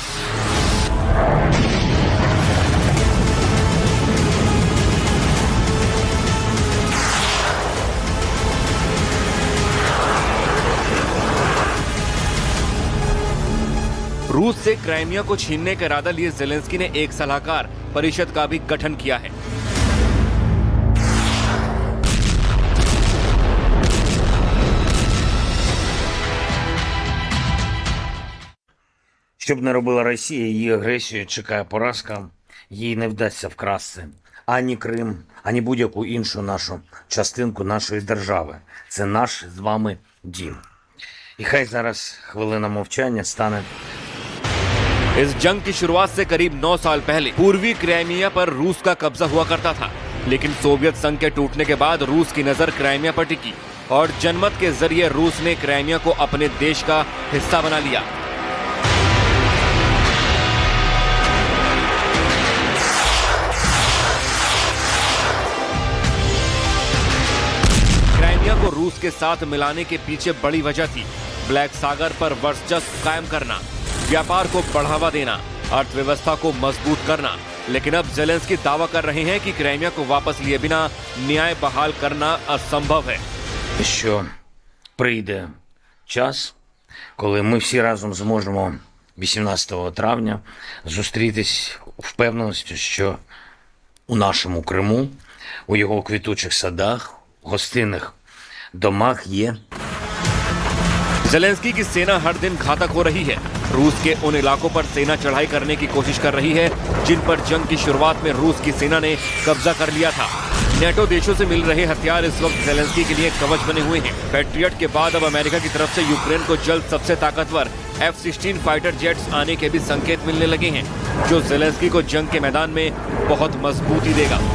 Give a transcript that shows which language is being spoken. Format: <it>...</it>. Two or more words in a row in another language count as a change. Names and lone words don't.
<hi>रूस से क्राइमिया को छीनने का इरादा लिए ज़ेलेंस्की ने एक सलाहकार परिषद का भी गठन किया है।</hi> <uk>Щоб не робила Росія, її агресію чекає поразка, їй не вдасться вкрасти ані Крим, ані будь-яку іншу нашу частинку нашої держави. Це наш з вами дім. І хай зараз хвилина мовчання стане.</uk> <hi>इस जंग की शुरुआत से करीब 9 साल पहले पूर्वी क्राइमिया पर रूस का कब्जा हुआ करता था, लेकिन सोवियत संघ के टूटने के बाद रूस की नजर क्राइमिया पर टिकी और जनमत के जरिए रूस ने क्राइमिया को अपने देश का हिस्सा बना लिया। क्राइमिया को रूस के साथ मिलाने के पीछे बड़ी वजह थी ब्लैक सागर पर वर्चस्व कायम करना, व्यापार को बढ़ावा देना, अर्थव्यवस्था को मजबूत करना। लेकिन अब ज़ेलेंस्की दावा कर रहे हैं कि क्राइमिया को वापस लिए बिना न्याय बहाल करना असंभव है।</hi> <uk>Що прийде час, коли ми всі разом зможемо 18 травня зустрітись у впевненості, що у нашому Криму, у його квітучих садах, гостинних домах є.</uk> <hi>ज़ेलेंस्की की सेना हर दिन घातक हो रही है। रूस के उन इलाकों पर सेना चढ़ाई करने की कोशिश कर रही है जिन पर जंग की शुरुआत में रूस की सेना ने कब्जा कर लिया था। नेटो देशों से मिल रहे हथियार इस वक्त ज़ेलेंस्की के लिए कवच बने हुए हैं। पैट्रियट के बाद अब अमेरिका की तरफ से यूक्रेन को जल्द सबसे ताकतवर F-16</hi> <en>fighter jets</en> <hi>आने के भी संकेत मिलने लगे हैं, जो ज़ेलेंस्की को जंग के मैदान में बहुत मजबूती देगा।</hi>